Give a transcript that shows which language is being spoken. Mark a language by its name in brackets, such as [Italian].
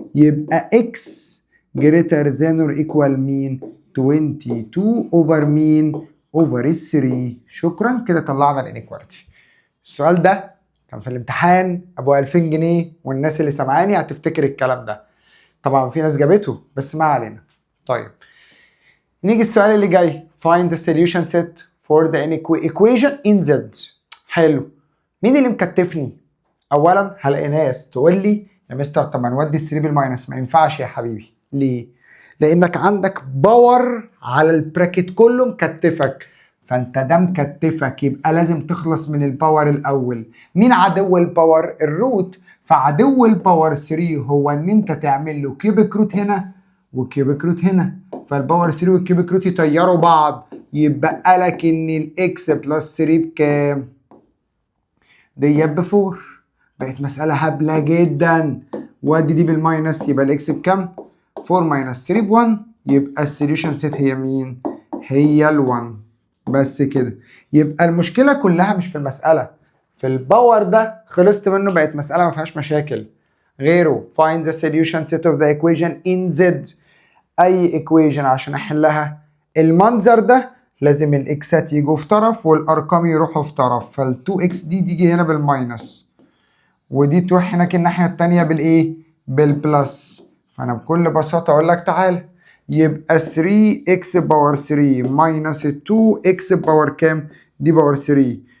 [English] يبقى x greater than or equal مين؟ 22 over مين؟ over 3. [Arabic] شكرا كده طلعنا الانيكواليتي. السؤال ده كان في الامتحان ابو 2000 جنيه، والناس اللي سمعاني هتفتكر الكلام ده. طبعا في ناس جابته بس ما علينا. طيب نيجي السؤال اللي جاي. [English] find the solution set for the equation in z. [Arabic] حلو. مين اللي مكتفني؟ اولا هلاقي ناس تقول لي يا مستر طب ما نودي ال 3 بالماينس. ما ينفعش يا حبيبي. ليه؟ لانك عندك باور على البراكت كله مكتفك، فانت ده مكتفك يبقى لازم تخلص من الباور الاول. مين عدو الباور؟ الروت. فعدو الباور 3 هو ان انت تعمل له كيوبيك روت هنا وكيوبيك روت هنا، فالباور 3 والكيوبيك روت يطيروا بعض، يبقى لك ان الاكس بلس 3 بكام؟ ديت ب4. بقت مسألة هبلة جدا. وادي دي بالماينس يبقى الاكس بكام؟ 4 ماينس 3 ب1. يبقى السوليوشن سيت هي مين؟ هي ال1. بس كده. يبقى المشكلة كلها مش في المسألة، في الباور ده خلصت منه، بقت مسألة ما فيهاش مشاكل. [English] غيره find the solution set of the equation in Z. [Arabic] أي equation عشان أحلها المنظر ده لازم الإكسات يجوا في طرف والأرقام يروحوا في طرف، فال2x دي تيجي هنا بالماينس ودي تروح هناك الناحية التانية بالإيه؟ بالبلس. فأنا بكل بساطة أقول لك تعالى يبقى 3x باور 3 ماينس 2x باور كام؟ دي باور 3.